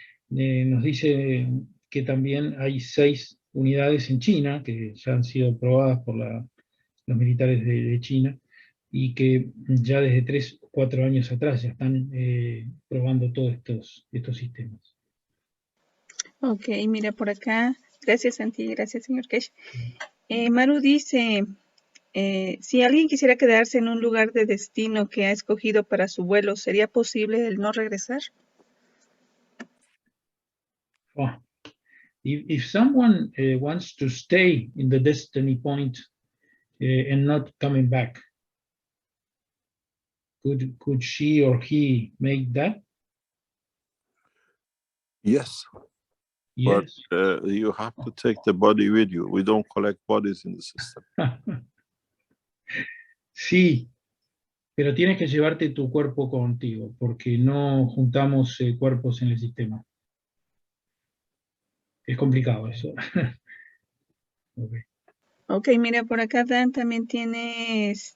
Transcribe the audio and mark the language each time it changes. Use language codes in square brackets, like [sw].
[es] Nos dice que también hay 6 unidades en China que ya han sido probadas por los militares de China y que ya desde 3 o 4 años atrás ya están probando todos estos sistemas. Ok, mira por acá. Gracias, Santi. Gracias, señor Keshe. Maru dice, si alguien quisiera quedarse en un lugar de destino que ha escogido para su vuelo, ¿sería posible el no regresar? Oh. [en] If someone wants to stay in the destiny point and not coming back, could she or he make that? Yes. Yes. But you have to take the body with you. We don't collect bodies in the system. [es] Sí, pero tienes que llevarte tu cuerpo contigo, porque no juntamos cuerpos en el sistema. Es complicado eso. Okay. Ok, mira, por acá Dan también tiene